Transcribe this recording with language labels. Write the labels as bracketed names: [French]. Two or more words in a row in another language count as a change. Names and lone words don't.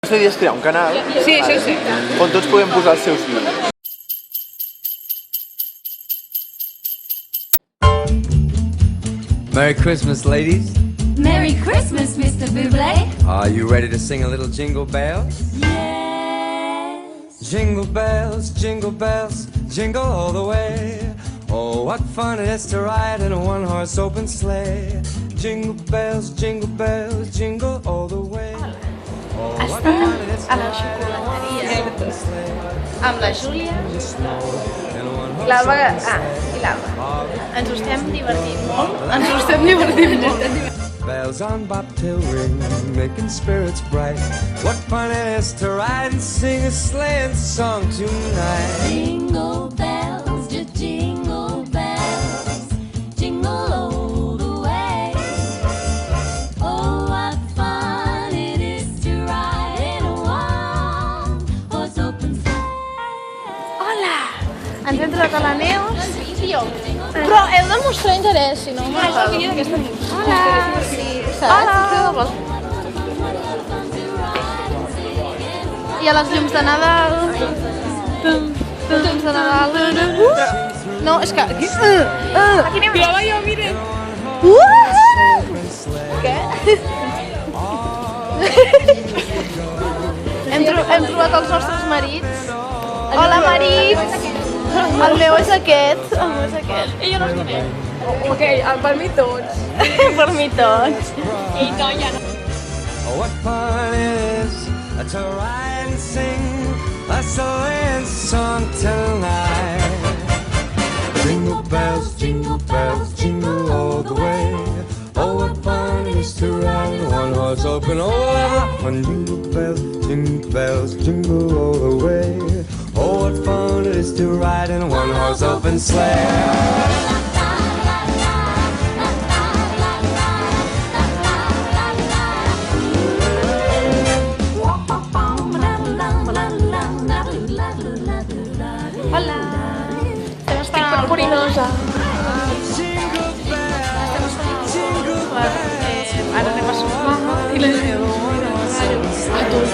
[Catalan] La idea és crear un canal on tots podem posar els seus vídeos. [English] Merry Christmas, ladies. Merry Christmas, Mr. Bublé. Are you ready to sing a little jingle bells? Yes. Jingle bells, jingle all the way. Oh, what fun it is to ride in a one-horse open sleigh. Jingle bells, jingle all the way. Oh, what fun it is to [Catalan] a la [English] ride in a one-horse open sleigh. [Catalan] Amb la Júlia, [English] In a one-horse [Catalan] l'Alba [English] open sleigh. [Catalan] i l'Alba. Ens ho estem divertint molt. Ens ho estem divertint molt. [English] Bells on bobtail ring, making spirits bright. What fun it is to ride and sing a sleighing song tonight. Jingle bells, just jingle bells, jingle all the way. Oh, what fun it is to ride in a one-horse open sleigh. [Catalan] Hola! Ens hem trobat a la Neus i jo. Però heu de mostrar interès, si no m'agrada. Hola! Sí, saps? I a les llums de Nadal... Llums de Nadal... No, és que... Aquí anem... Prova jo, miren! Què? Hem trobat els nostres marits. Hola, marit! El meu és aquest. El meu és aquest. I jo no els conec. Ok, per mi tots. Per mi tots. I no, ja no. [English] Oh, what fun it is to ride and sing a sleighing song tonight. Jingle bells, jingle all the way. Oh, what fun it is to ride in one horse open. Oh, what jingle bells, jingle all the way. Oh, what fun it is to ride in a one horse open sleigh. [Catalan] Hola! Estic purpurinosa. Ara anem a sopar i la llevo a tu.